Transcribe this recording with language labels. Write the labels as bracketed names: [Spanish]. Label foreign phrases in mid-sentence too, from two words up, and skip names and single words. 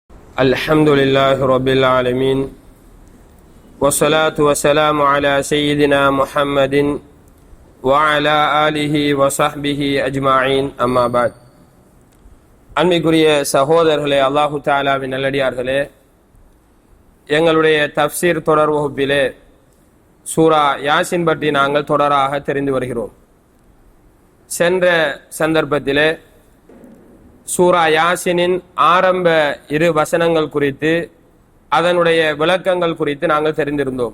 [Arabic] الحمد لله رب العالمين والصلاة والسلام على سيدنا محمد وعلى آله وصحبه أجمعين أما بعد. [Tamil] அன்பிற்குரிய சகோதரர்களே, அல்லாஹு தஆலாவின் நல்லடியார்களே, எங்களுடைய தஃப்சீர் தொடர் வகுப்பிலே சூரா யாசின் பற்றி நாங்கள் தொடராக தெரிந்து வருகிறோம். சென்ற சந்தர்ப்பத்திலே சூரா யாசினின் ஆரம்ப இரு வசனங்கள் குறித்து அதனுடைய விளக்கங்கள் குறித்து நாங்கள் தெரிந்திருந்தோம்.